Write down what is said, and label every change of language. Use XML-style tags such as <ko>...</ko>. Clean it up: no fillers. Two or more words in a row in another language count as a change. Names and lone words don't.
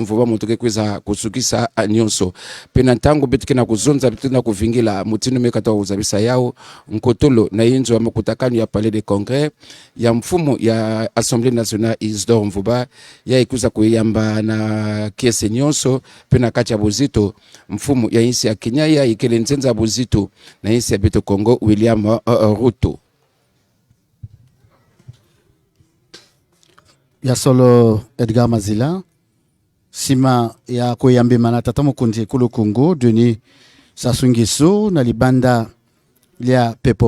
<ktu>Mvuba muntu kekuza kusukisa nyonso pena ntango Beto kena kuzonza Beto na kuvingila mutino mekata uzabisa yao nkotolo na inzo ya makutakano ya Palais de Congrès ya mfumu ya Assemblée nationale Isidore Mvuba ya ikuza kuyamba na kiese nyonso pena kati ya buzito mfumu ya insi ya Kenya ya ikele nzenza buzito na insi ya Beto Kongo William Ruto</ktu> <ln>ya solo Edgar Mazila sima ya kuyambi mana tata mokonzi ekolo Kongo Denis Sassou Nguesso na libanda lia pepo</ln>